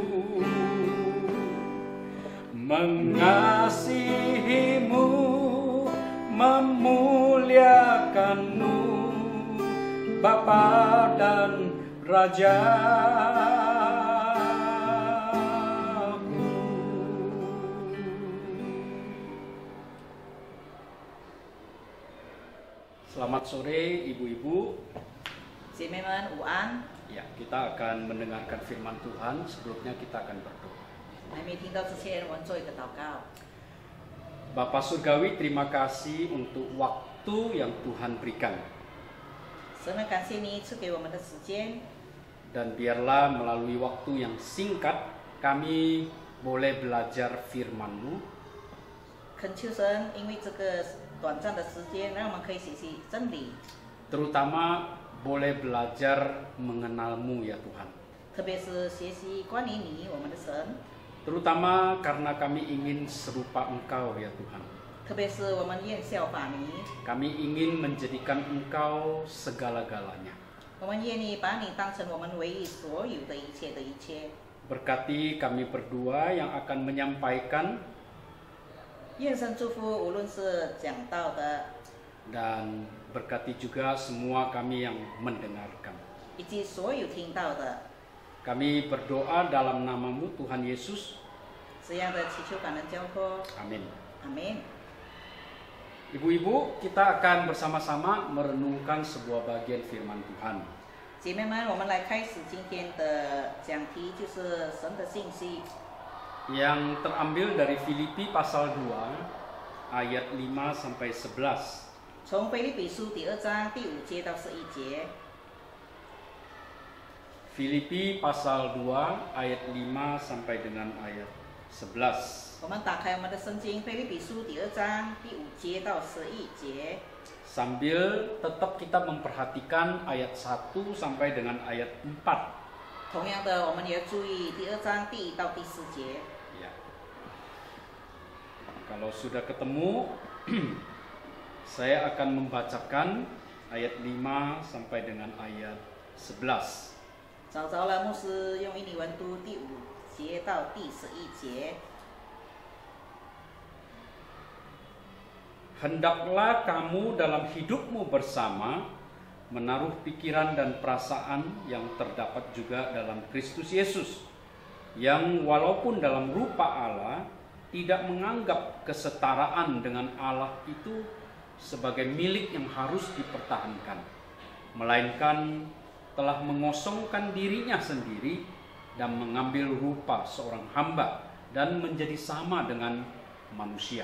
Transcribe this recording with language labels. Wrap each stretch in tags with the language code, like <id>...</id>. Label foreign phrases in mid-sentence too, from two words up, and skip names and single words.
<id>Mengasihimu, memuliakanmu, Bapa dan Rajaku. Selamat sore ibu-ibu.</id> <zh>姐妹们午安。</zh> <id>Ya, kita akan mendengarkan firman Tuhan. Sebelumnya kita akan berdoa.</id> <zh>还没听到之前，我们做一个祷告。</zh> <id>Bapa Surgawi, terima kasih untuk waktu yang Tuhan berikan.</id> <zh>神呢，感谢你赐给我们的时间，</zh> <id>Dan biarlah melalui waktu yang singkat kami boleh belajar firman-Mu,</id> <zh>恳求神，因为这个短暂的时间，让我们可以学习真理，</zh> <id>terutama boleh belajar mengenal-Mu ya Tuhan.</id> <zh>特别是学习关于你，我们的神，</zh> <id>Terutama karena kami ingin serupa Engkau ya Tuhan.</id> <zh>特别是我们愿效法你，</zh> <id>Kami ingin menjadikan Engkau segala-galanya.</id> <zh>我们愿意把你当成我们唯一所有的一切的一切。</zh> <id>Berkati kami berdua yang akan menyampaikan</id> <zh>愿神祝福，无论是讲道的，</zh> <id>dan berkati juga semua kami yang mendengarkan.</id> <zh>以及所有听到的，</zh> <id>Kami berdoa dalam nama-Mu Tuhan Yesus.</id> <zh>这样的祈求感恩交托。</zh> <id>Amin.</id> <zh>阿门。</zh> <id>Ibu-ibu, kita akan bersama-sama merenungkan sebuah bagian firman Tuhan.</id> <zh>姐妹们，我们来开始今天的讲题，就是神的信息，</zh> <id>Yang terambil dari Filipi pasal 2 ayat 5 sampai 11.</id> <zh>从腓立比书第2章第5节到11节。</zh> <id>Filipi pasal 2 ayat 5 sampai dengan ayat 11.</id> <zh>我们打开我们的圣经，腓立比书第2章第5节到11节。</zh> <id>Sambil tetap kita memperhatikan ayat 1 sampai dengan ayat 4.</id> <zh>同样的，我们也要注意第2章第1到第4节。</zh> <id>Ya. Kalau sudah ketemu, saya akan membacakan ayat 5 sampai dengan ayat 11.</id> <zh>找着了，牧师用印尼文读第5节到第11节。</zh> <id>Hendaklah kamu dalam hidupmu bersama menaruh pikiran dan perasaan yang terdapat juga dalam Kristus Yesus, yang walaupun dalam rupa Allah tidak menganggap kesetaraan dengan Allah itu sebagai milik yang harus dipertahankan, melainkan telah mengosongkan dirinya sendiri dan mengambil rupa seorang hamba dan menjadi sama dengan manusia.</id>